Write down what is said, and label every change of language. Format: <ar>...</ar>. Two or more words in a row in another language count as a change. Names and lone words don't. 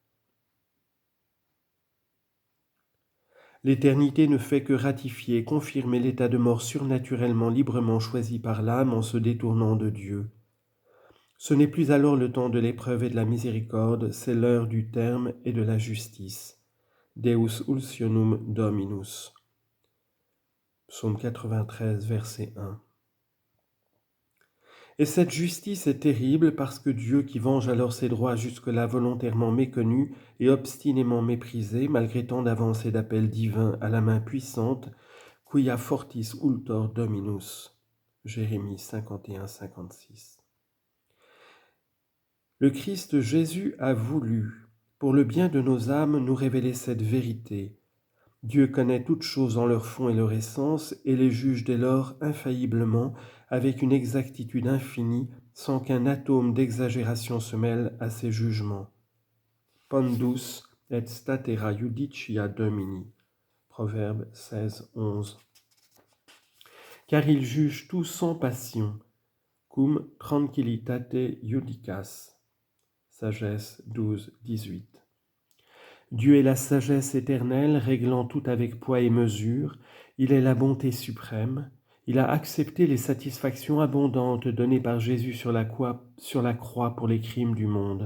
<fr>L'éternité ne fait que ratifier, confirmer l'état de mort surnaturellement librement choisi par l'âme en se détournant de Dieu. Ce n'est plus alors le temps de l'épreuve et de la miséricorde, c'est l'heure du terme et de la justice.</fr> <la>Deus ulcionum Dominus.</la> <fr>Psaume 93, verset 1. Et cette justice est terrible parce que Dieu, qui venge alors ses droits jusque-là volontairement méconnus et obstinément méprisés, malgré tant d'avances et d'appels divins à la main puissante,</fr> <la>quia fortis ultor Dominus.</la> <fr>Jérémie 51, 56. Le Christ Jésus a voulu, pour le bien de nos âmes, nous révéler cette vérité. Dieu connaît toutes choses en leur fond et leur essence et les juge dès lors infailliblement avec une exactitude infinie sans qu'un atome d'exagération se mêle à ses jugements.</fr> <la>Pondus et statera judicia domini.</la> <fr>Proverbe 16, 11. Car il juge tout sans passion,</fr> <la>cum tranquillitate judicas.</la> <fr>Sagesse 12, 18. Dieu est la sagesse éternelle, réglant tout avec poids et mesure. Il est la bonté suprême. Il a accepté les satisfactions abondantes données par Jésus sur la croix pour les crimes du monde.</fr>